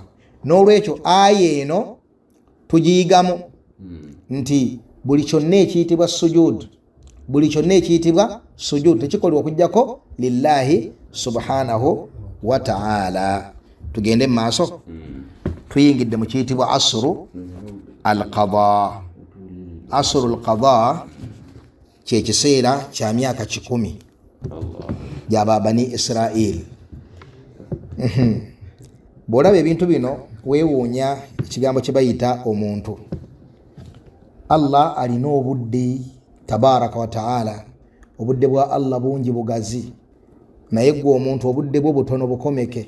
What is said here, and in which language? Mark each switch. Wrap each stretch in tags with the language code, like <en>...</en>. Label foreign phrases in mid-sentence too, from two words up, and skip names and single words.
<lg>N'olwekyo aya eno tugiyigamu nti buli kyonna ekiyitibwa sujud, buli kyonna ekiyitibwa sujud tekikolebwa okujjako</lg> <ar>لله سبحانه وتعالى.</ar> <lg>Tugende mu maaso, tuyingidde mu kiyitibwa</lg> <ar>عصر القضاء. عصر القضاء</ar> <lg>kye kiseera kya myaka 10 gy'aba Bani Israel. Bw'olaba ebintu bino weewuunya ekigambo kye bayita omuntu. Allah alina obudde</lg> <ar>تبارك وتعالى,</ar> <lg>obudde bwa Allah bungi bugazi, naye gwe omuntu obudde bwo butono bukomeke.</lg>